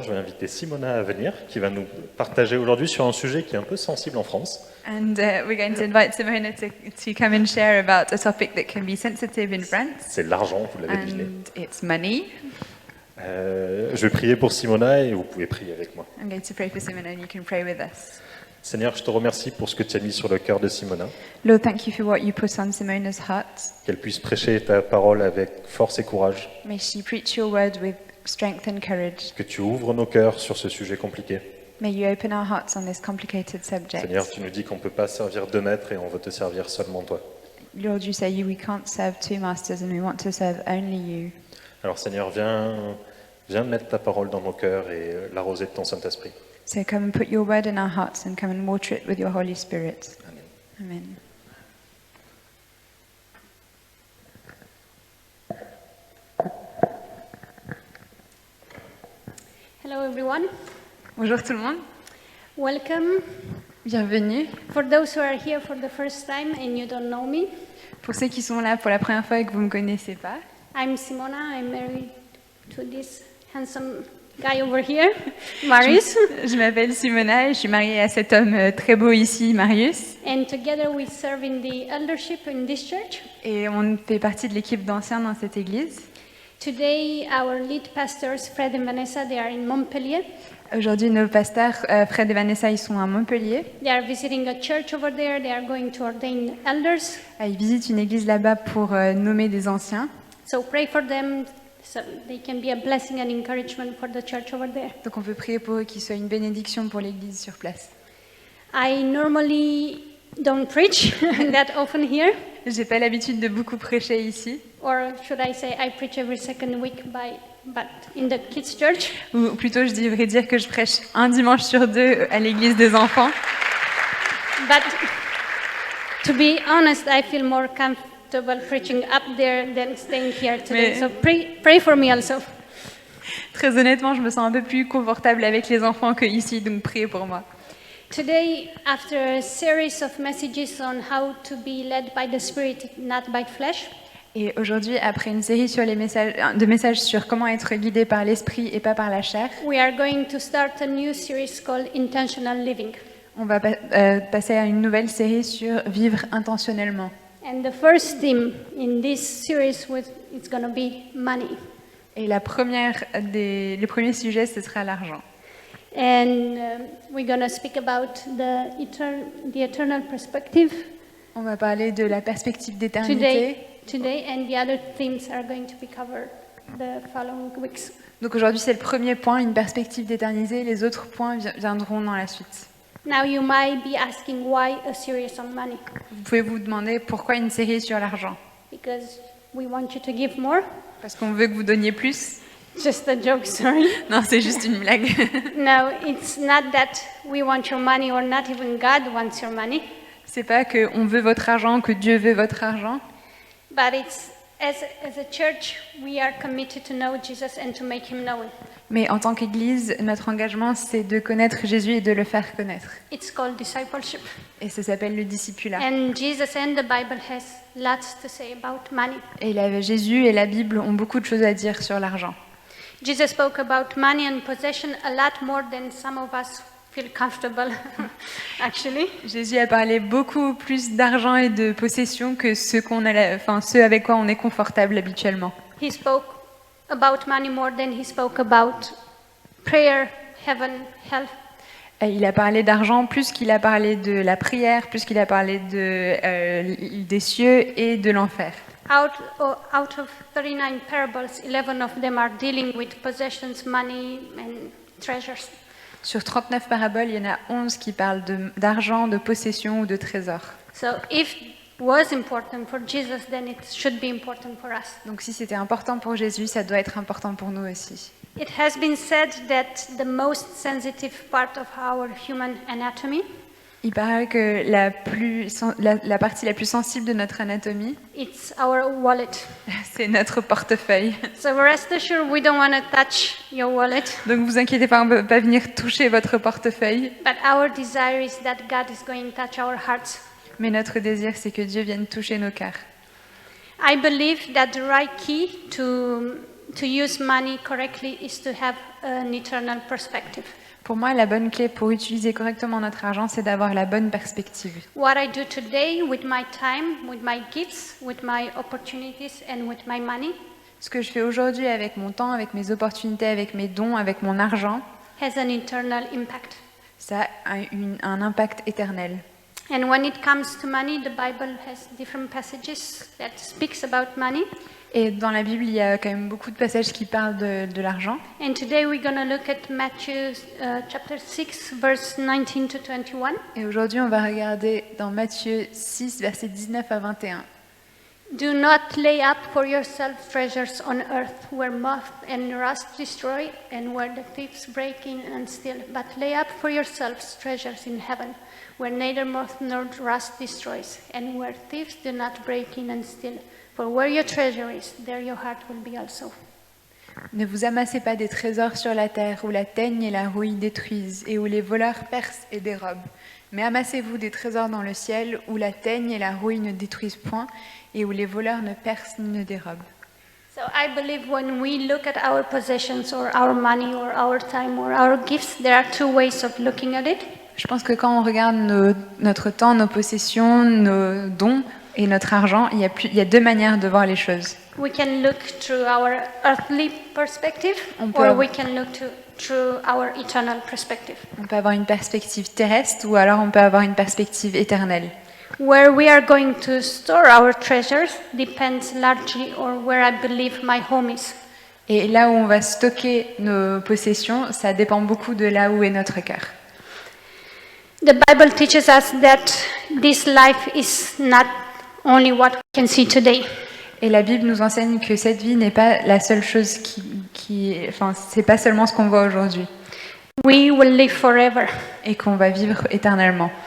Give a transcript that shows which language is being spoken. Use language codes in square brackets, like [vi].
[fr] je vais inviter Simona à venir, qui va nous partager aujourd'hui sur un sujet qui est un peu sensible en France. [en] And we're going to invite Simona to come and share about a topic that can be sensitive in France. [fr] C'est l'argent, vous l'avez deviné. [en] And it's money. [fr] Je vais prier pour Simona et vous pouvez prier avec moi. [en] I'm going to pray for Simona and you can pray with us. [fr] Seigneur, je te remercie pour ce que tu as mis sur le cœur de Simona, [en] Lord, thank you for what you put on Simona's heart. [fr] qu'elle puisse prêcher ta parole avec force et courage, [en] May she preach your word with strength and courage. [fr] que tu ouvres nos cœurs sur ce sujet compliqué. [en] May you open our hearts on this complicated subject. [fr] Seigneur, tu nous dis qu'on ne peut pas servir deux maîtres et on veut te servir seulement toi. [en] Lord, you say we can't serve two masters and we want to serve only you. [fr] Alors Seigneur, viens mettre ta parole dans nos cœurs et l'arroser de ton Saint-Esprit. [en] So come and put your word in our hearts and come and water it with your Holy Spirit. [fr] Amen. [en] Amen. Hello everyone, [fr] Bonjour tout le monde. [en] welcome. [fr] Bienvenue. [en] For those who are here for the first time and you don't know me, [fr] Pour ceux qui sont là pour la première fois et que vous ne me connaissez pas, [en] I'm Simona, I'm married to this handsome guy over here, Marius, [fr] je m'appelle Simona et je suis mariée à cet homme très beau ici, Marius. [en] and together we serve in the eldership in this church. [fr] Et on fait partie de l'équipe d'anciens dans cette église. [en] Today our lead pastors, Fred and Vanessa, they are in Montpellier. [fr] Aujourd'hui, nos pasteurs, Fred et Vanessa, ils sont à Montpellier. [en] They are visiting a church over there, they are going to ordain elders. [fr] Ils visitent une église là-bas pour nommer des anciens. [en] So pray for them so they can be a blessing and encouragement for the church over there. [fr] Donc on peut prier pour eux qu'ils soient une bénédiction pour l'église sur place. [en] I normally don't preach that often here. [fr] J'ai pas l'habitude de beaucoup prêcher ici. [en] Or should I say I preach every second week but in the kids' church. [fr] Ou plutôt, je devrais dire que je prêche un dimanche sur deux à l'église des enfants. [en] But to be honest, I feel more comfortable preaching up there than staying here today. [fr] Mais- [en] So pray for me also. [fr] Très honnêtement, je me sens un peu plus confortable avec les enfants que ici, donc priez pour moi. [en] Today, after a series of messages on how to be led by the Spirit, not by flesh, [fr] Et aujourd'hui, après une série sur les messages sur comment être guidé par l'esprit et pas par la chair, [en] we are going to start a new series called Intentional Living. [fr] on va passer à une nouvelle série sur vivre intentionnellement. [en] And the first theme in this series is going to be money. [fr] Et le premier sujet, ce sera l'argent. [en] And we're going to speak about the eternal perspective [fr] On va parler de la perspective d'éternité. [en] today, and the other themes are going to be covered the following weeks. [fr] Donc aujourd'hui, c'est le premier point, une perspective d'éternité. Les autres points viendront dans la suite. [en] Now you might be asking why a series on money? [fr] Vous pouvez vous demander pourquoi une série sur l'argent. [en] Because we want you to give more. [fr] Parce qu'on veut que vous donniez plus. [en] Just a joke, sorry. [fr] Non, c'est juste une blague. [en] No, it's not that we want your money or not even God wants your money, [fr] C'est pas qu'on veut votre argent, que Dieu veut votre argent. [en] but it's as a church we are committed to know Jesus and to make him known. [fr] Mais en tant qu'Église, notre engagement, c'est de connaître Jésus et de le faire connaître. [en] It's called discipleship. [fr] Et ça s'appelle le discipulat. [en] And Jesus and the Bible has lots to say about money. [fr] Et Jésus et la Bible ont beaucoup de choses à dire sur l'argent. [en] Jesus spoke about money and possession a lot more than some of us feel comfortable, actually. [fr] Jésus a parlé beaucoup plus d'argent et de possession que ce avec quoi on est confortable habituellement. [en] He spoke about money more than he spoke about prayer, heaven, hell. [fr] Et il a parlé d'argent plus qu'il a parlé de la prière, plus qu'il a parlé des cieux et de l'enfer. [en] Out of 39 parables, 11 of them are dealing with possessions, money, and treasures. [fr] Sur 39 paraboles, il y en a 11 qui parlent d'argent, de possession ou de trésor. [en] So if it was important for Jesus, then it should be important for us. [fr] Donc si c'était important pour Jésus, ça doit être important pour nous aussi. [en] It has been said that the most sensitive part of our human anatomy, [fr] Il paraît que la partie la plus sensible de notre anatomie, [en] it's our wallet. [fr] c'est notre portefeuille. [en] So rest assured, we don't want to touch your wallet, [fr] Donc vous inquiétez pas, on ne peut pas venir toucher votre portefeuille. [en] but our desire is that God is going to touch our hearts. [fr] Mais notre désir, c'est que Dieu vienne toucher nos cœurs. [en] I believe that the right key to to use money correctly is to have an eternal perspective. [fr] Pour moi, la bonne clé pour utiliser correctement notre argent, c'est d'avoir la bonne perspective. [en] What I do today with my time, with my gifts, with my opportunities and with my money [fr] Ce que je fais aujourd'hui avec mon temps, avec mes opportunités, avec mes dons, avec mon argent, [en] has an eternal impact. [fr] ça a un impact éternel. [en] And when it comes to money, the Bible has different passages that speaks about money. [fr] Et dans la Bible, il y a quand même beaucoup de passages qui parlent de l'argent. [en] And today we're going to look at Matthew chapter 6, verse 19 to 21. [fr] Et aujourd'hui, on va regarder dans Matthieu 6, versets 19 à 21. [en] Do not lay up for yourself treasures on earth where moth and rust destroy and where the thieves break in and steal, but lay up for yourselves treasures in heaven where neither moth nor rust destroys and where thieves do not break in and steal. For where your treasure is, there your heart will be also. [fr] Ne vous amassez pas des trésors sur la terre où la teigne et la rouille détruisent et où les voleurs percent et dérobent. Mais amassez-vous des trésors dans le ciel où la teigne et la rouille ne détruisent point et où les voleurs ne percent ni ne dérobent. [en] So I believe when we look at our possessions or our money or our time or our gifts, there are two ways of looking at it. [fr] Je pense que quand on regarde notre temps, nos possessions, nos dons et notre argent, il y a deux manières de voir les choses. [en] We can look through our earthly perspective [fr] On peut [en] or [fr] avoir- [en] we can look through our eternal perspective. [fr] On peut avoir une perspective terrestre ou alors on peut avoir une perspective éternelle. [en] Where we are going to store our treasures depends largely on where I believe my home is. [fr] Et là où on va stocker nos possessions, ça dépend beaucoup de là où est notre cœur. [en] The Bible teaches us that this life is not only what we can see today. [fr] Et la Bible nous enseigne que cette vie n'est pas la seule chose enfin, c'est pas seulement ce qu'on voit aujourd'hui [en] We will live forever. [fr] et qu'on va vivre éternellement.